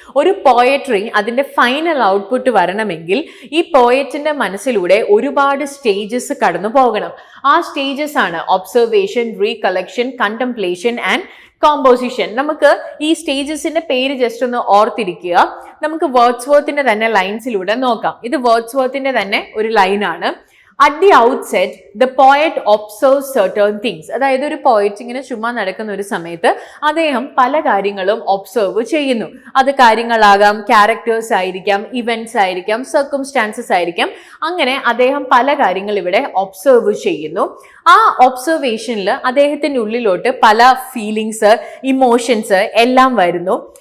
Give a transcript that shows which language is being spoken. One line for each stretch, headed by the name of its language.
Malayalam: ഒരു പോയട്രി അതിൻ്റെ final output വരണമെങ്കിൽ ഈ പോയറ്റിന്റെ മനസ്സിലൂടെ ഒരുപാട് സ്റ്റേജസ് കടന്നു പോകണം. ആ സ്റ്റേജസ് ആണ് observation, recollection, contemplation and composition. നമുക്ക് ഈ സ്റ്റേജസിന്റെ പേര് ജസ്റ്റ് ഒന്ന് ഓർത്തിരിക്കുക. നമുക്ക് വേർഡ്സ്വർത്തിന്റെ തന്നെ ലൈൻസിലൂടെ നോക്കാം. ഇത് വേർഡ്സ്വർത്തിന്റെ തന്നെ ഒരു ലൈനാണ്.
English: At the outset, the poet observes certain things.
Malayalam: അതായത് ഒരു പോയറ്റ് ഇങ്ങനെ ചുമ്മാ നടക്കുന്ന ഒരു സമയത്ത് അദ്ദേഹം പല കാര്യങ്ങളും ഒബ്സർവ് ചെയ്യുന്നു. അത് കാര്യങ്ങളാകാം, ക്യാരക്ടേഴ്സ് ആയിരിക്കാം, ഇവന്റ്സ് ആയിരിക്കാം, സർക്കംസ്റ്റാൻസസ് ആയിരിക്കാം. അങ്ങനെ അദ്ദേഹം പല കാര്യങ്ങൾ ഇവിടെ ഒബ്സർവ് ചെയ്യുന്നു. ആ ഒബ്സർവേഷനിൽ അദ്ദേഹത്തിൻ്റെ ഉള്ളിലോട്ട് പല ഫീലിങ്സ്, ഇമോഷൻസ് എല്ലാം വരുന്നു.